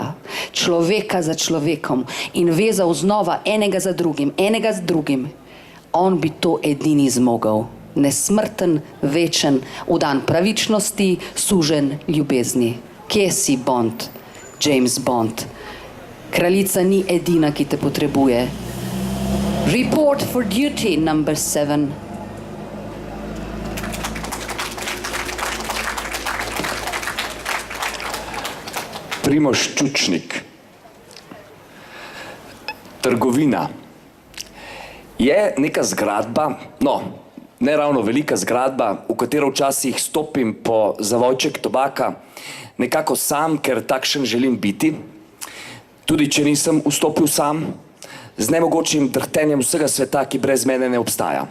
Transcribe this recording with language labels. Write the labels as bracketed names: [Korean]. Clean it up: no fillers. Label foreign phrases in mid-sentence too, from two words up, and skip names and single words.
[Slovenian] Človeka za človekom in vezal znova enega za drugim, enega z drugim. On bi to edini zmogel. Nesmrten, večen, v dan pravičnosti, sužen ljubezni. Kje si, Bond? James Bond. Kraljica ni edina, ki te potrebuje. [English] Report for duty, number 7. [Slovenian] Primož Čučnik. Trgovina. Je neka zgradba, no, ne ravno velika zgradba, v katero včasih stopim po zavojček tobaka, nekako sam, ker takšen želim biti, tudi če nisem vstopil sam, z nemogočim drhtenjem vsega sveta, ki brez mene ne obstaja.